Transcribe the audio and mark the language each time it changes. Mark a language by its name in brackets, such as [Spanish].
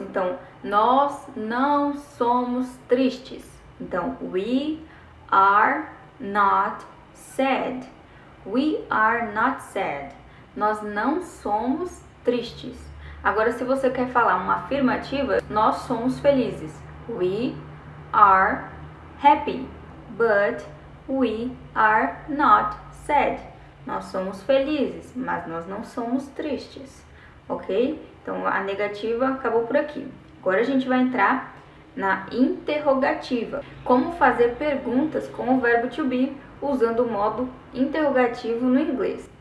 [Portuguese] Então, nós não somos tristes. [English] Então, we are not sad. We are not sad. [Portuguese] Nós não somos tristes. Agora, se você quer falar uma afirmativa, nós somos felizes. [English] We are happy, but we are not sad. [Portuguese] Nós somos felizes, mas nós não somos tristes, ok? Então, a negativa acabou por aqui. Agora a gente vai entrar na interrogativa. Como fazer perguntas com o verbo to be usando o modo interrogativo no inglês.